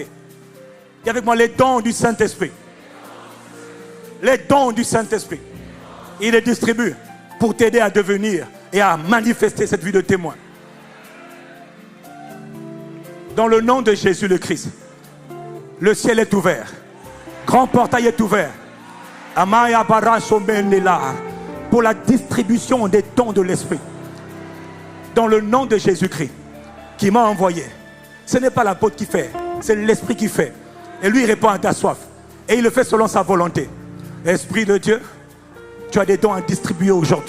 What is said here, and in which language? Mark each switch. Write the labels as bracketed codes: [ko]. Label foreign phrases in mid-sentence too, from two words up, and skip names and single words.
[fr] Dis avec moi les dons du Saint-Esprit. Les dons du Saint-Esprit. Il les distribue pour t'aider à devenir et à manifester cette vie de témoin. Dans le nom de Jésus le Christ, le ciel est ouvert. Grand portail est ouvert. Amaya bara somenela pour la distribution des dons de l'Esprit. Dans le nom de Jésus-Christ qui m'a envoyé. Ce n'est pas l'apôtre qui fait, c'est l'Esprit qui fait. Et lui il répond à ta soif. Et il le fait selon sa volonté. Esprit de Dieu, tu as des dons à distribuer aujourd'hui.